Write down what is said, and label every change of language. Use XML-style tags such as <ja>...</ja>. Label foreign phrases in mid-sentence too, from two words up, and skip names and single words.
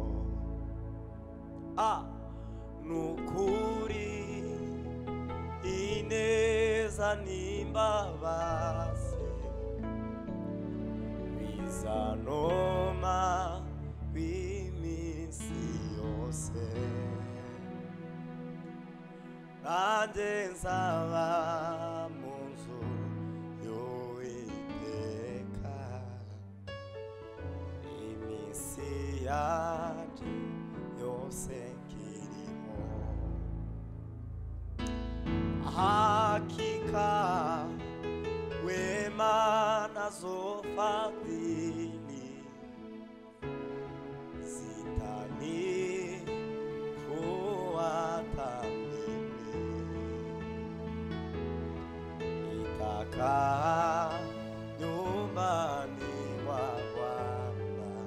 <rw>nukuri ineza n'imbabazi bizanoma iminsi yose nanjye nzaba mu nzu y'Uwiteka iminsi yanjye yose nkiriho</rw> <sw>hakika wema nazo fadhili zitanifuata mimi nitakaa nyumbani mwa Bwana</sw>